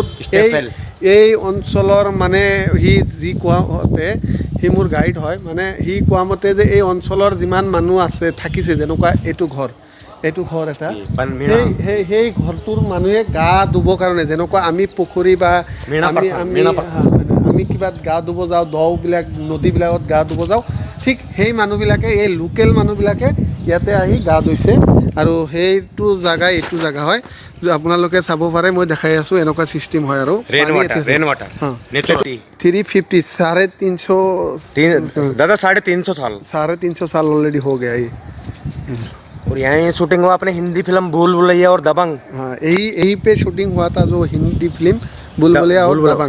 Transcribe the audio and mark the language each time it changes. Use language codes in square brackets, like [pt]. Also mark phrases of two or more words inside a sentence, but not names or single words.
[as] এই অঞ্চলৰ মানে যি কোৱা মতে সি মোৰ গাইড হয় মানে সি কোৱা মতে যে এই অঞ্চলৰ যিমান মানুহ আছে থাকিছে যেনেকুৱা এইটো ঘৰ এটা সেই ঘৰটোৰ মানুহে গা ধুবৰ কাৰণে যেনেকুৱা আমি পুখুৰী বা আমি কিবা গা ধুব যাওঁ দবিলাক নদীবিলাকত গা ধুব যাওঁ ঠিক সেই মানুহবিলাকে এই লোকেল মানুহবিলাকে ইয়াতে আহি গা ধুইছে আৰু সেইটো জাগা এইটো জাগা হয় আপোনালোকে চাব পাৰে মই দেখাই আছোঁ এনেকুৱা চিষ্টেম হয় আৰু [en] rain water [hi] 350 350 दादा 350 साल 350 साल ऑलरेडी हो गया ये। और यहाँ शूटिंग हुआ अपने हिंदी फिल्म भूल भुलैया और दबंग। हाँ यही पे शूटिंग हुआ था जो हिंदी फिल्म बुलबुलिया और दबंग।